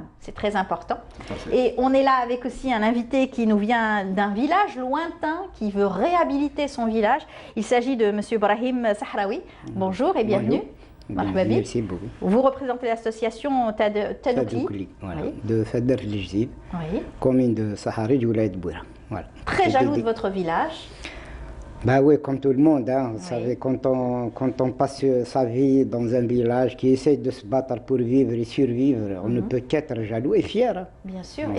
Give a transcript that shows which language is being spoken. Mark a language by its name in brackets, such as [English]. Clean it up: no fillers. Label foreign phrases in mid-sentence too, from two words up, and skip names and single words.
[French] C'est très important. Et on est là avec aussi un invité qui nous vient d'un village lointain qui veut réhabiliter son village. Il s'agit de M. Brahim Sahraoui. Bonjour et bienvenue. [Arabic] مرحبا بك. [French] Merci beaucoup. Vous représentez l'association Tadoukli. Tadoukli, voilà, Oui. de Fadder el-Jdid, Oui. commune de Sahari, Wilayat Bouira. Voilà. Très Et jaloux de votre village. Bah oui, comme tout le monde, hein, vous Oui. savez, quand on passe sa vie dans un village qui essaie de se battre pour vivre et survivre, on ne peut qu'être jaloux et fier. Hein. Bien sûr, Donc,